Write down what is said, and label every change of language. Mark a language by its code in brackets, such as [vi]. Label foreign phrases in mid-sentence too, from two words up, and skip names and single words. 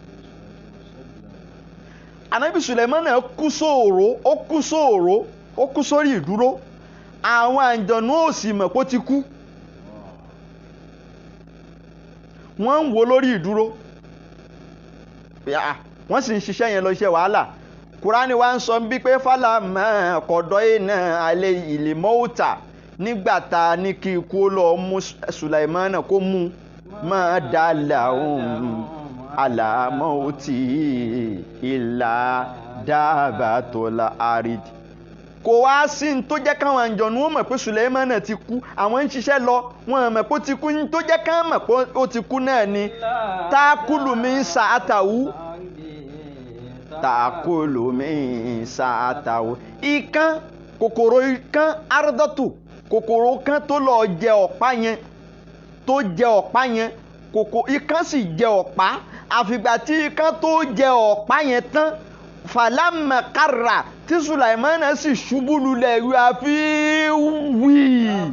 [yo] Ànábì Sùlẹ̀mánà kú sórí ìdúró àwọn àǹjọ̀nú ò sì mọ̀ pé ó ti kú wọ́n ń wo lórí ìdúró wọ́n sì ń ṣiṣẹ́ yẹn lọ iṣẹ́ wàhálà. Kùránì wa ń sọ bí pé [ar] فلما قضينا عليه الموت [yo] nígbà tá a ní kí ikú ó lọ mú Sùlẹ̀mánà kó mú [ar] ما دلهم على موته إلا دابة الأرض. [yo] Kò wá sí ní tó jẹ́ káwọn àǹjọ̀nú ó mọ̀ pé Sùlẹ́mánà ti kú, àwọn ń ṣiṣẹ́ lọ wọn mọ̀ pé ó ti kú, ní tó jẹ́ ká mọ̀ pé ó ti kú náà ni [ar] تأكل منسأته, تأكل منسأته. [yo] Ikán, kòkòrò ikán ardatu, kòkòrò kan tó lọ jẹ ọ̀pá yẹn, tó jẹ ọ̀pá yẹn, ikán sì jẹ ọ̀pá, àfìgbà tí ikán tó jẹ ọ̀pá yẹn tán [ar] فلما خر [yo] tí Sùlẹ́mánà sì ṣubú lulẹ̀ àfi wí.